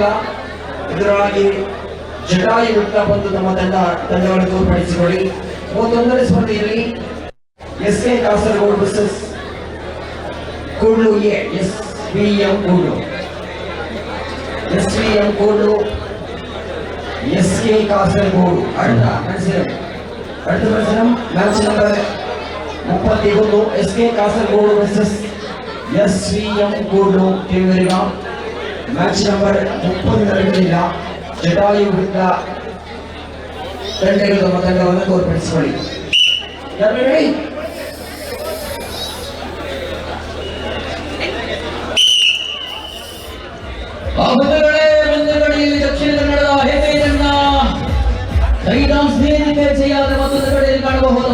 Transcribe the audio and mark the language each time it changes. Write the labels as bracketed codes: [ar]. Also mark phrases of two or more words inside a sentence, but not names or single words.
[kn] ಇದರಾಗಿ ಜಟಾಯು ವೃತ್ತ ಬಂದು ನಮ್ಮ ತಂಡವನ್ನು ತೋರ್ಪಡಿಸಿಕೊಳ್ಳಿ. 31ನೇ ಸ್ಪರ್ಧೆಯಲ್ಲಿ ಎಸ್ಕೆ ಕಾಸರಗೋಡು ವರ್ಸಸ್ ಕೂಡ್ಲು ಎಸ್ವಿಎಂ ಕೂಡ್ಲು ಎಸ್ಕೆ ಕಾಸರಗೋಡು [ml] അടുത്ത മത്സരം [en] match number [ml] 31 എസ്കെ കാസർഗോഡ് വേഴ്സസ് എസ്വിഎം കൂഡ്ലു ടീം വരിക. [en] match number [ml] 30 നടക്കുന്നില്ല. ജടായു വൃത്ത [kn] ತಂಡಗಳು ತಮ್ಮ ತಂಡವನ್ನು ತೋರ್ಪಡಿಸಿಕೊಳ್ಳಿ. ದಕ್ಷಿಣ ಕನ್ನಡದ ಹೆಮ್ಮೆ ತಂಡ ಟೈಟಾನ್ಸ್ ವೇದಿಕೆ ಜಯಾದ ಮತ್ತೊಂದು ಕಡೆಯಲ್ಲಿ ಕಾಣಬಹುದು.